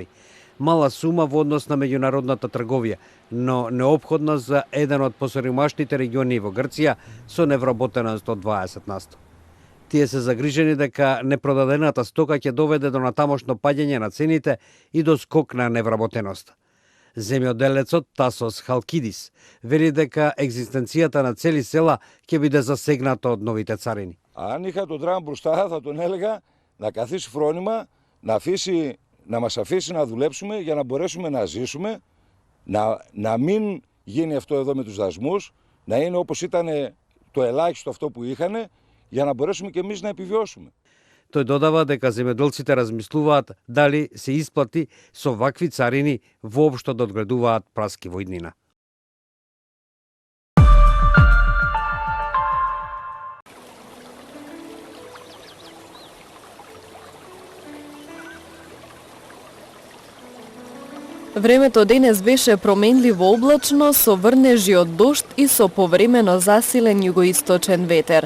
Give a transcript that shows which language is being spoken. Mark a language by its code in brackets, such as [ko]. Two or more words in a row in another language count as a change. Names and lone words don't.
[mk] Мала сума во однос на меѓународната трговија, но неопходна за еден од посеримашните региони во Грција со невработеност од 20%. Тие се загрижени дека непродадената стока ќе доведе до натамошно паѓање на цените и до скок на невработеноста. Земјоделецот Тасос Халкидис вели дека екзистенцијата на цели села ќе биде засегната од новите царини. [el] Αν είχα τον Τραμπ μπροστά θα τον έλεγα να καθίσει φρόνημα, να μας αφήσει να δουλέψουμε για να μπορέσουμε να ζήσουμε, να μην γίνει αυτό εδώ με τους δασμούς, να είναι όπως ήταν το ελάχιστο αυτό που είχαν, για να μπορέσουμε και εμείς να επιβιώσουμε. [mk] Тој додава дека земјоделците размислуваат дали се исплати со вакви царини воопшто да одгледуваат праски во иднина. Времето денес беше променливо облачно со врнежи од дожд и со повремено засилен југоисточен ветер.